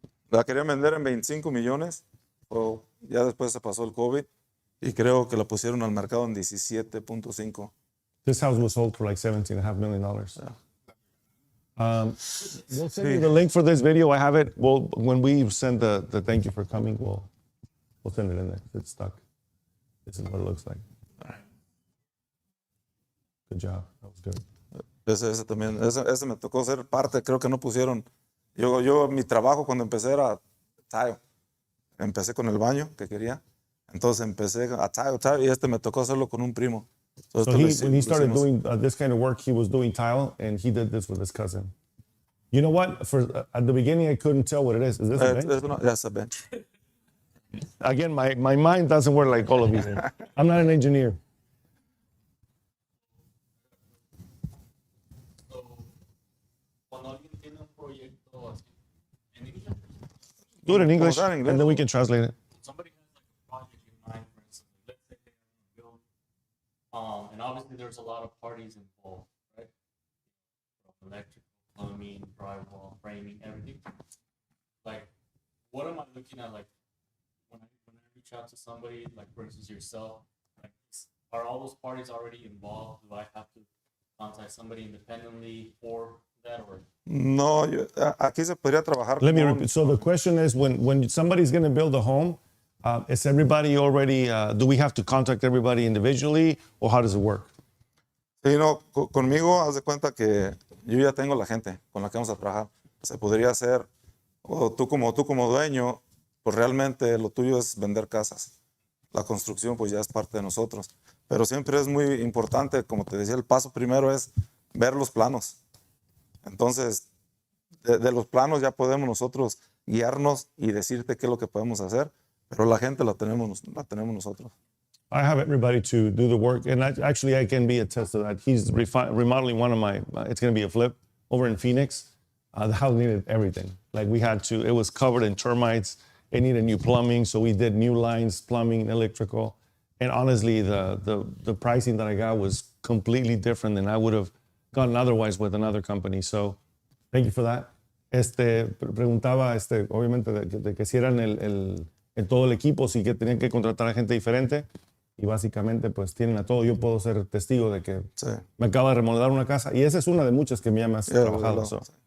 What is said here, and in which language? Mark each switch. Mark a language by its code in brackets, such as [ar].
[es] La querían vender en 25 millones, o ya después se pasó el COVID y creo que la pusieron al mercado en 17.5. [en] This house was sold for like $17.5 million. We'll send you the link for this video. I have it. When we send the thank you for coming, we'll send it in there. It's stuck. This is what it looks like. Good job. That was good. [es] Ese también, ese me tocó ser parte, creo que no pusieron. Yo mi trabajo cuando empecé era tile. Empecé con el baño que quería. Entonces empecé a tile y me tocó hacerlo con un primo. [en] So when he started doing this kind of work, he was doing tile, and he did this with his cousin. You know what? At the beginning, I couldn't tell what it is. Is this a bench? That's a bench. Again, my mind doesn't work like all of you. I'm not an engineer. Do it in English, [es] sea en inglés. [en] and then we can translate it. Somebody has like a project in mind, for instance, let's say they want to build, and obviously there's a lot of parties involved, right? From electrical, plumbing, drywall, framing, everything. Like, what am I looking at? Like, when I reach out to somebody, like for instance yourself, like, are all those parties already involved? Do I have to contact somebody independently for that, or? [es] No, aquí se podría trabajar. [en] Let me con- repeat. So the question is, when somebody's going to build a home, is everybody already? Do we have to contact everybody individually, or how does it work? [es] Sí, no, conmigo, haz de cuenta que yo ya tengo la gente con la que vamos a trabajar. Se podría hacer, o tú como dueño, pues realmente lo tuyo es vender casas. La construcción pues ya es parte de nosotros. Pero siempre es muy importante, como te decía, el paso primero es ver los planos. Entonces, de los planos ya podemos nosotros guiarnos y decirte qué es lo que podemos hacer, pero la gente la tenemos nosotros. [en] I have everybody to do the work, and actually I can be a test of that. He's remodeling one of my. It's going to be a flip over in Phoenix. The house needed everything. Like we had to. It was covered in termites. It needed new plumbing, so we did new lines, plumbing, electrical. And honestly, the pricing that I got was completely different than I would have gotten otherwise with another company. So, thank you for that. [es] Preguntaba, obviamente, de que si eran en todo el equipo, si que tenían que contratar a gente diferente. Y básicamente, pues tienen a todo. Yo puedo ser testigo de que Sí. me acaba de remodelar una casa. Y esa es una de muchas que me has trabajado. [en] So.